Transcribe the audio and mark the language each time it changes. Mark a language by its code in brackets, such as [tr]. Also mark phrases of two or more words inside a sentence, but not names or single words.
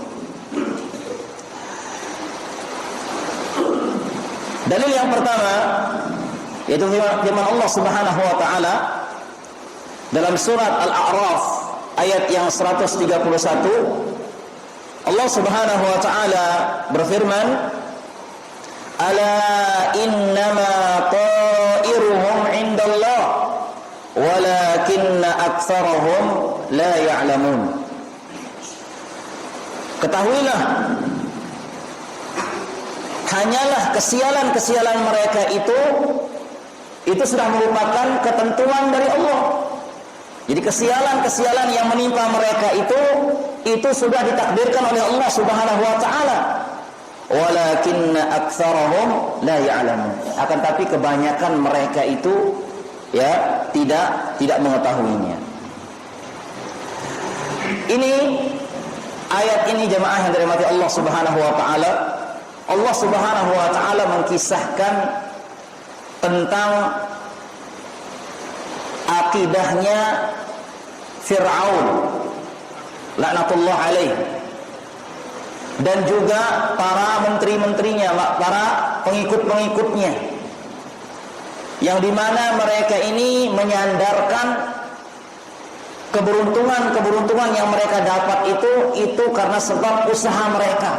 [id] Dalil yang pertama yaitu firman Allah [ar] سبحانه وتعالى [id] dalam surat Al-A'raf ayat yang 131. Allah [ar] سبحانه وتعالى [id] berfirman, [ar] ألا إنما طائرهم عند الله ولكن أكثرهم لا يعلمون. [id] Ketahuilah, hanyalah kesialan-kesialan mereka itu sudah merupakan ketentuan dari Allah. Jadi kesialan-kesialan yang menimpa mereka itu sudah ditakdirkan oleh Allah [ar] سبحانه وتعالى. ولكن أكثرهم لا يعلمون. [id] Akan tapi kebanyakan mereka itu ya tidak mengetahuinya. Ini ayat ini jemaah yang dirahmati Allah [ar] سبحانه وتعالى. [id] Allah [ar] سبحانه وتعالى [id] mengkisahkan tentang akidahnya Fir'aun [ar] لعنة الله عليه [id] dan juga para menteri-menterinya, para pengikut-pengikutnya, yang dimana mereka ini menyandarkan keberuntungan yang mereka dapat itu karena sebab usaha mereka.